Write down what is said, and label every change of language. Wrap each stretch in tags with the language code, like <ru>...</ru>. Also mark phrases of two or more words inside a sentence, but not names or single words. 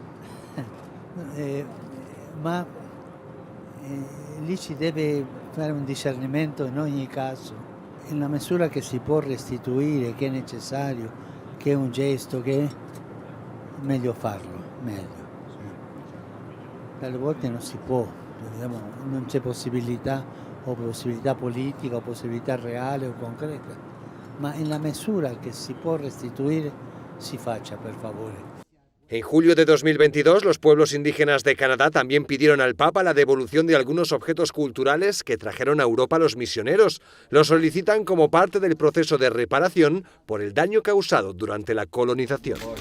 <it>Lì si deve fare un discernimento in ogni caso, nella misura che si può restituire, che è necessario, che è un gesto, che è meglio farlo, meglio. Alle volte non si può, non c'è possibilità, o possibilità politica, o possibilità reale o concreta, ma</it> <es>en la misura que si puede restituir, si facha, por favor. En julio de 2022, los pueblos indígenas de Canadá también pidieron al Papa la devolución de algunos objetos culturales que trajeron a Europa los misioneros. Lo solicitan como parte del proceso de reparación por el daño causado durante la colonización.</es>